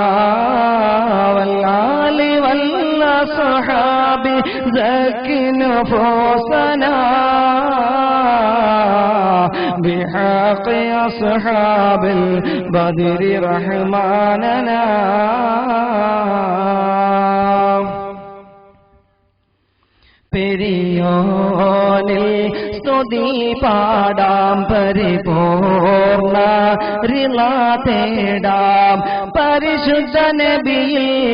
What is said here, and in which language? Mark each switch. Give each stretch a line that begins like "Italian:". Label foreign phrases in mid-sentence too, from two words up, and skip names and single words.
Arabic: والآل والأصحاب زك نفوسنا بحق أصحاب البدر رحماننا
Malayalam: പെരിയോനിൽ സ്തുതി പാടാം പരിപൂർണ റിള തേടാം പരിശുദ്ധ നബിയിൽ